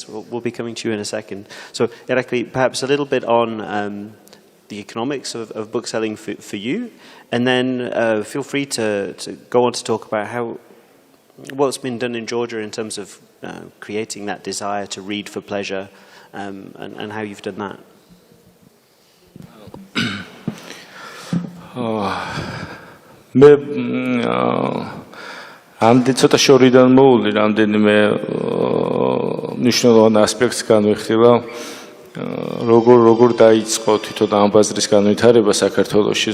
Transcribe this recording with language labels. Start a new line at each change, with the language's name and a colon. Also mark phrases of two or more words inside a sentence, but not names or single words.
English: We'll be coming to you in a second. So Irakli, perhaps a little bit on the economics of bookselling for you, and then feel free to go on to talk about what's been done in Georgia in terms of creating that desire to read for pleasure, and how you've done that.
Georgian: მე ამდენ ცოტა შორიდან მოვული, რამდენიმე მნიშვნელოვან ასპექტს განვიხილავ. როგორ დაიწყო თვითონ ამ ბაზრის განვითარება საქართველოში.